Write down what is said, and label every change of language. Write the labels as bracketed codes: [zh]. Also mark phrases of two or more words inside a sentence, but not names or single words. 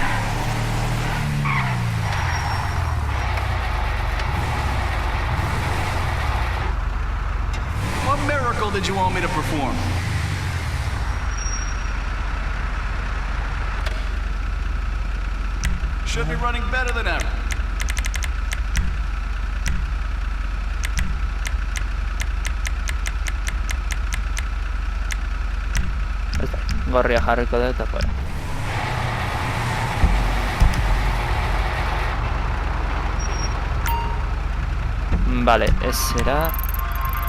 [en] What miracle did you want me to perform? Should be running better than ever. [eu] Gorria jarriko dut eta fuera. Vale, ez zera...